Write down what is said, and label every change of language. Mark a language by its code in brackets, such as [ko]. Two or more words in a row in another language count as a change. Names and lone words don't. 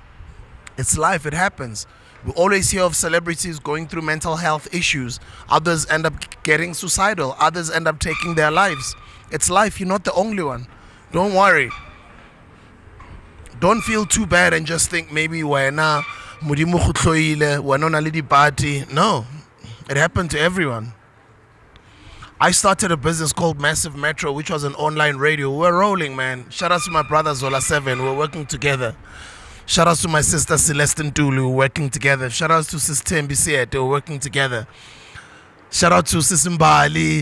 [en] It's life, it happens. We always hear of celebrities going through mental health issues. Others end up getting suicidal. Others end up taking their lives. It's life, you're not the only one. Don't worry. Don't feel too bad and just think maybe [tn] wena modimo go tloile wena na le dipati. [en] No, it happened to everyone. I started a business called Massive Metro, which was an online radio. We're rolling, man. Shout out to my brother Zola 7. We're working together. Shout out to my sister Celeste Tulu. We're working together. Shout out to Sis Tembi Siete. We're working together. Shout out to Sis Mbali.